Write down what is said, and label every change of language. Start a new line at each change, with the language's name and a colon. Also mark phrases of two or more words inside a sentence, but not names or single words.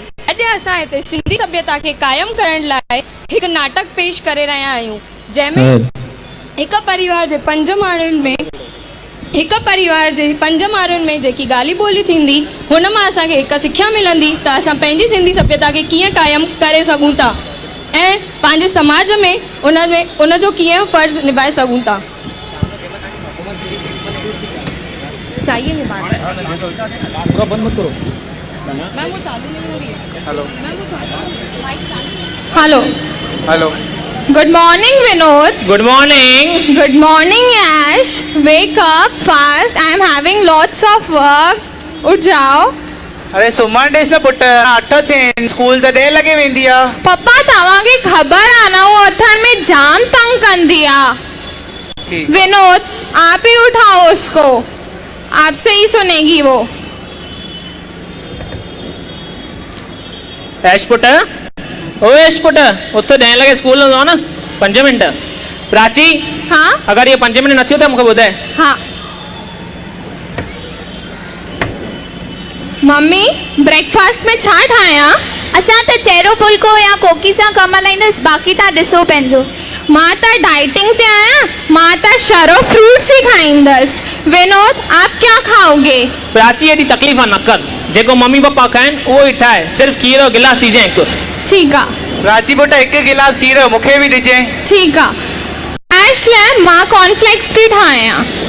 Sindhi: अॼु असां हिते सिंधी सभ्यता खे क़ाइमु करण लाइ हिकु नाटक पेश करे रहिया आहियूं, जंहिंमें हिकु परिवार जे पंज माण्हुनि में जेकी ॻाल्हि ॿोली थींदी हुन मां असांखे हिकु सिख्या मिलंदी त असां पंहिंजी सिंधी सभ्यता खे कीअं क़ाइमु करे सघूं था ऐं पंहिंजे समाज में उन जो कीअं फ़र्ज़ु निभाए सघूं था।
Hindi: चाहिए ये बात पूरा बंद मत करो। मैम वो चालू नहीं हो रही है।
English: हेलो हेलो हेलो। Good morning, Vinod. Good morning. Good morning, Ash. Wake up fast. I am having lots of work.
Hindi: उठ जाओ।
Sindhi: अरे सुमन डेस न पुट 8 थियनि स्कूल त 10 लॻे वेंदी आहे। पप्पा तव्हांखे ख़बर आहे न वो अथनि में जाम तंग कंदी आहे।
Hindi: विनोद आप ही उठाओ उसको, आपसे ही सुनेगी वो।
Sindhi: ऐश पुट, ओ ऐश पुट, उथ 10 लॻे स्कूल हूंदो न 5 मिंट। प्राची, हाँ अगर ये 5 मिंट न थियो त मूंखे ॿुधाए। हाँ मम्मी ब्रेकफास्ट में छा ठाहियां? असां त चेरो फुल्को या कोकी सां कम हलाईंदसि, बाक़ी तव्हां ॾिसो पंहिंजो। मां त डाइटिंग ते आहियां, मां त शरो फ्रूट्स ही खाईंदसि।
Hindi: विनोद आप क्या खाओगे?
Sindhi: प्राची एॾी तकलीफ़ न कर, जेको मम्मी पापा खाइनि उहो ई ठाहे, सिर्फ़ खीर जो गिलास ॾिजांइ हिकु। ठीक आहे। प्राची पुट हिकु गिलास खीर मूंखे बि ॾिजांइ। ठीक आहे। ऐश लाइ मां कॉर्नफ्लेक्स थी ठाहियां।